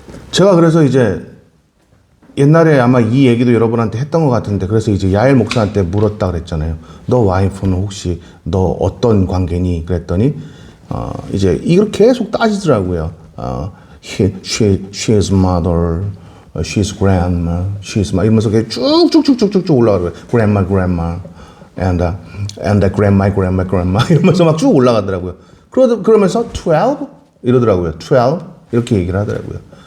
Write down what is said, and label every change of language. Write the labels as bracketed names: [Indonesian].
[Korean] 제가 그래서 이제 옛날에 아마 이 얘기도 여러분한테 했던 것 같은데, 그래서 이제 야엘 목사한테 물었다 그랬잖아요. 너 와이프는 혹시 너 어떤 관계니? 그랬더니 이제 이걸 계속 따지더라고요. [English] She is mother, she is grandma, she is my [Korean] 이러면서 쭉쭉쭉쭉쭉 올라가고요. [English] grandma, and grandma [Korean] 이러면서 막 쭉 올라가더라고요. 그러면서 12 이러더라고요. 12 이렇게 얘기를 하더라고요.